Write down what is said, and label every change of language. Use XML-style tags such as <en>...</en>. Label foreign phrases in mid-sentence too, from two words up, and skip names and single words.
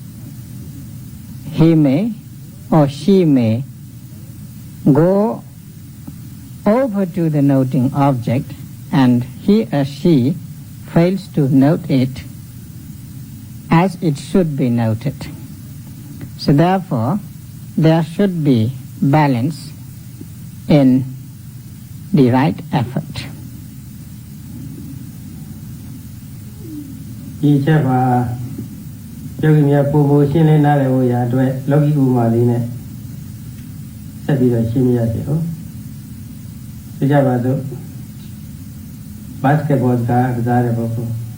<en>He may or she may go over to the noting object and he or she fails to note it as it should be noted. So therefore, there should be balance in the right effort.</en> <my>ဒီချက်ပါယောဂီများပုံပုံရှင်းလင်းနားလည်ဖို့ရာအတွက်လောကီဥပမာလေးနဲ့ဆက်ပြီးတော့ရှင်းပြရစီဟုတ်ဒီကြပါစို့ဘတ်စကတ်ဘောကစားတဲ့ပုဂ္ဂိုလ်</my>